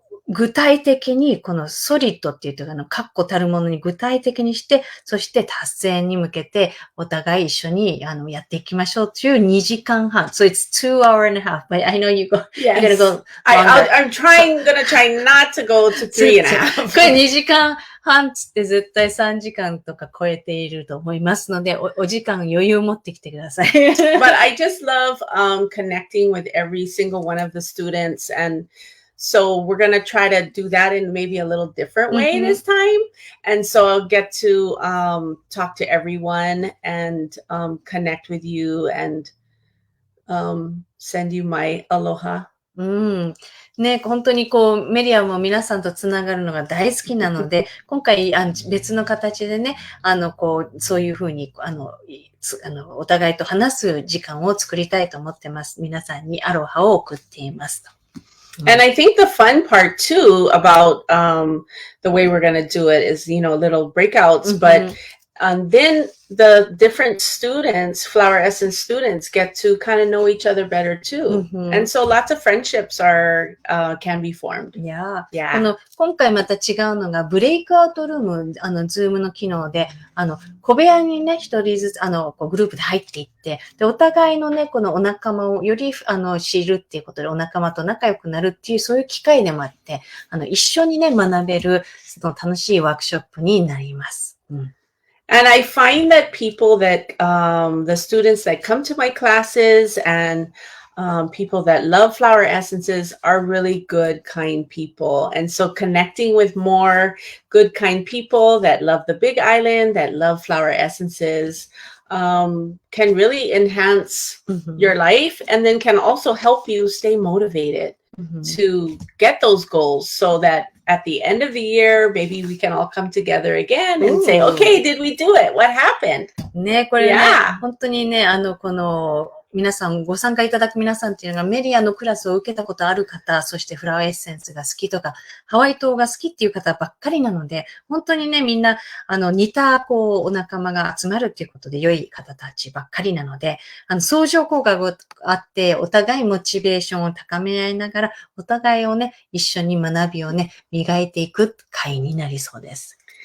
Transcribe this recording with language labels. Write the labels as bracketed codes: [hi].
[ja] 具体的に、このソリッドっていうと、確固たるものに具体的にして、そして達成に向けて、お互い一緒に、やっていきましょうという2時間半。 [en] So it's 2 hours and a half, but I know you're gonna go. I'm gonna try not to go to 3 and a half. [ja] これ2時間半つって絶対3時間とか超えていると思いますので、お時間余裕持ってきてください。 [en] But I just love connecting with every single one of the students, and so we're going to try to do that in maybe a little different way this time. And so I'll get to talk to everyone and connect with you and send you my aloha. [ja] ね、本当にメリアも皆さんとつながるのが大好きなので、今回別の形でね、そういうふうに、お互いと話す時間を作りたいと思ってます。皆さんにアロハを送っていますと。 [en] And I think the fun part too about the way we're going to do it is, you know, little breakouts, but then the different students, flower essence students, get to kind of know each other better too. And so lots of friendships can be formed. Yeah. Yeah. [ja] 今回また違うのが、ブレイクアウトルーム、ズームの機能で、小部屋にね、一人ずつ、グループで入っていって、で、お互いのね、このお仲間をより、知るっていうことで、お仲間と仲良くなるっていう、そういう機会でもあって、一緒にね、学べる、その楽しいワークショップになります。 [en] And I find that people that, the students that come to my classes and people that love flower essences are really good, kind people. And so connecting with more good, kind people that love the Big Island, that love flower essences, can really enhance your life and then can also help you stay motivated to get those goals so that at the end of the year, maybe we can all come together again and say, okay, did we do it? What happened? [ja] ね、これね、本当にね、皆さん、ご参加いただく皆さんっていうのがメリアのクラスを受けたことある方、そしてフラワーエッセンスが好きとか、ハワイ島が好きっていう方ばっかりなので、本当にね、みんな、似た、お仲間が集まるっていうことで良い方たちばっかりなので、相乗効果があって、お互いモチベーションを高め合いながら、お互いをね、一緒に学びをね、磨いていく会になりそうです。